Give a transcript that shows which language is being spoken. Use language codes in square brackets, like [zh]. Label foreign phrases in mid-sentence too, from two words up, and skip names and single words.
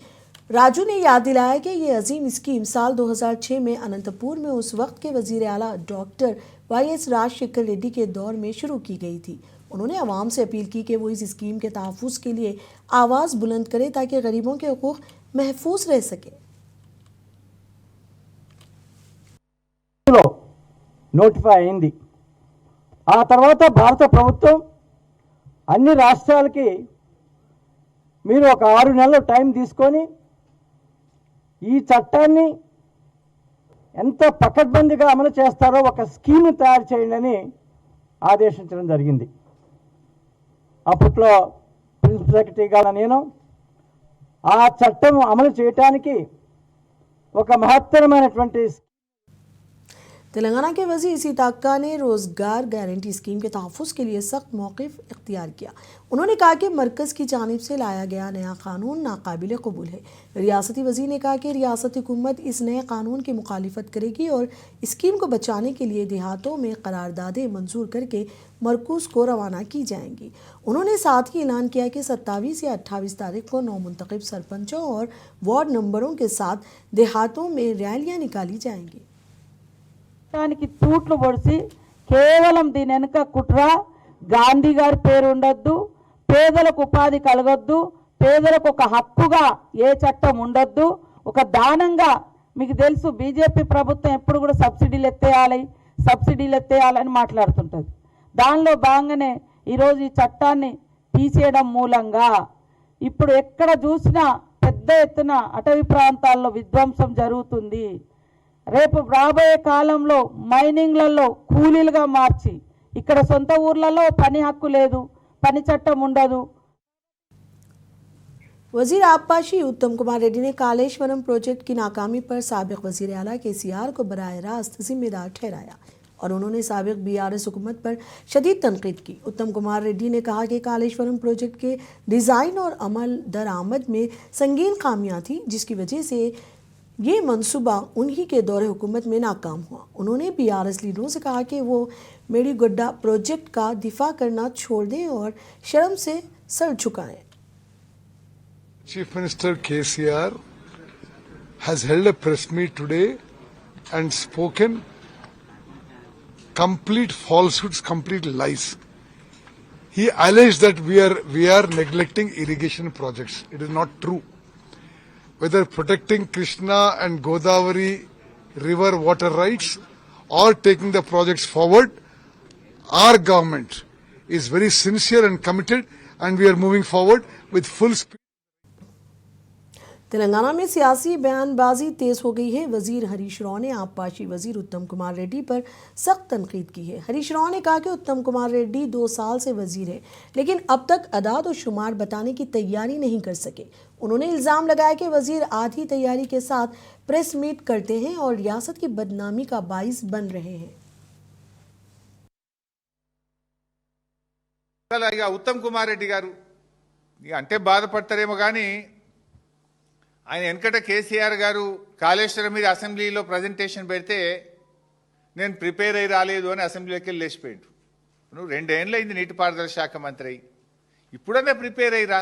[ur] راجو نے یاد دلایا کہ یہ عظیم اسکیم سال 2006 میں اننت پور میں اس وقت کے وزیر اعلیٰ ڈاکٹر YS راج شیکھر ریڈی کے دور میں شروع کی گئی تھی. انہوں نے عوام سے اپیل کی کہ وہ اس اسکیم کے تحفظ کے لیے آواز بلند کرے تاکہ غریبوں کے حقوق محفوظ رہ سکے. [te] నోటిఫై అయింది। ఆ తర్వాత భారత ప్రభుత్వం అన్ని రాష్ట్రాలకి మీరు ఒక 6 నెలలు టైం తీసుకొని ఈ చట్టాన్ని ఎంత పకడ్బందీగా అమలు చేస్తారో ఒక స్కీమ్ తయారు చేయండి అని ఆదేశించడం జరిగింది। అప్పట్లో ప్రిన్సిపల్ సెక్రటరీగా నేను ఆ చట్టం అమలు చేయడానికి ఒక మహత్తరమైనటువంటి [ur] تلنگانہ کے وزیر سیتاکا نے روزگار گارنٹی اسکیم کے تحفظ کے لیے سخت موقف اختیار کیا. انہوں نے کہا کہ مرکز کی جانب سے لایا گیا نیا قانون ناقابل قبول ہے. ریاستی وزیر نے کہا کہ ریاستی حکومت اس نئے قانون کی مخالفت کرے گی اور اسکیم کو بچانے کے لیے دیہاتوں میں قراردادیں منظور کرکے مرکز کو روانہ کی جائیں گی. انہوں نے ساتھ ہی اعلان کیا کہ 27 یا 28 تاریخ کو نومنتخب سرپنچوں اور وارڈ نمبروں کے ساتھ دیہاتوں میں ریلیاں نکالی جائیں گی. [te] దానికి తూట్లు పొడిచి కేవలం దీని వెనుక కుట్ర గాంధీ గారి పేరు ఉండొద్దు, పేదలకు ఉపాధి కలగొద్దు, పేదలకు ఒక హక్కుగా ఏ చట్టం ఉండొద్దు, ఒక దానంగా మీకు తెలుసు బీజేపీ ప్రభుత్వం ఎప్పుడు కూడా సబ్సిడీలు ఎత్తేయాలని మాట్లాడుతుంటుంది। దానిలో భాగంగానే ఈరోజు ఈ చట్టాన్ని తీసేయడం మూలంగా ఇప్పుడు ఎక్కడ చూసినా పెద్ద ఎత్తున అటవీ ప్రాంతాల్లో విధ్వంసం జరుగుతుంది। రేపు రాబోయే కాలంలో మైనింగ్లలో కూలీలుగా మార్చి ఇక్కడ సొంత ఊర్లలో పని హక్కు లేదు, పని చట్టం ఉండదు। [ur] وزیر آبپاشی اتم کمار ریڈی نے کالیشورم پروجیکٹ کی ناکامی پر سابق وزیر اعلیٰ KCR کو براہ راست ذمہ دار ٹھہرایا اور انہوں نے سابق BRS حکومت پر شدید تنقید کی. اتم کمار ریڈی نے کہا کہ کالیشورم پروجیکٹ کے ڈیزائن اور عمل درآمد میں سنگین خامیاں تھی، جس کی وجہ سے یہ منصوبہ انہی کے دور حکومت میں ناکام ہوا. انہوں نے BRS لیڈروں سے کہا کہ وہ میڈیگڈا پروجیکٹ کا دفاع کرنا چھوڑ دیں اور شرم سے سر جھکائیں. [en] Chief Minister KCR has held a press meet today and spoken complete falsehoods, complete lies. He alleged that we are neglecting irrigation projects. It is not true. Whether protecting Krishna and Godavari river water rights or taking the projects forward, our government is very sincere and committed, and we are moving forward with full speed. [ur] تلنگانہ میں سیاسی بیان بازی تیز ہو گئی ہے. وزیر ہریش راؤ نے آبپاشی وزیر اتم کمار ریڈی پر سخت تنقید کی ہے. ہریش راؤ نے کہا کہ اتم کمار ریڈی 2 سال سے وزیر ہے، لیکن اب تک اعداد اور شمار بتانے کی تیاری نہیں کر سکے. انہوں نے الزام لگایا کہ وزیر آدھی تیاری کے ساتھ [en] press meet [ur] کرتے ہیں اور ریاست کی بدنامی کا باعث بن رہے ہیں. [te] उत्तम कुमार रेड्डी गारू అంటే బాధపడతారేమో కానీ ఆయన వెనకట కేసీఆర్ గారు కాళేశ్వరం మీద అసెంబ్లీలో ప్రజెంటేషన్ పెడితే నేను ప్రిపేర్ అయ్యి రాలేదు అని అసెంబ్లీలోకి వెళ్ళి లేచిపోయిండు। నువ్వు 2 ఏళ్ళు అయింది నీటిపారుదల శాఖ మంత్రి, ఇప్పుడన్నా ప్రిపేర్ అయ్యిరా।